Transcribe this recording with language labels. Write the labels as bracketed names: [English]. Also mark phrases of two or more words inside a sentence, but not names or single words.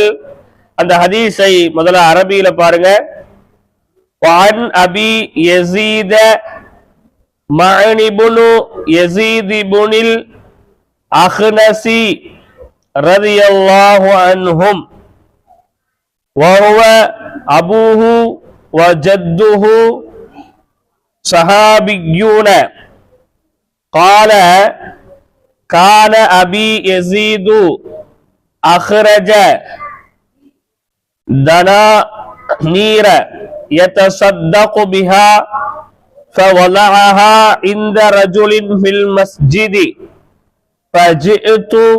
[Tamil] அந்த ஹதீஸை முதல்ல அரபியில பாருங்க. [Arabic] وعن أبي يزيد معن بن يزيد بن الأخنس رضي الله عنهم وهو أبوه وجده ஸஹாபிய்யூன قال كان أبي يزيد أخرج دنانير يتصدق بها فوضعها عند رجل في المسجد فجئت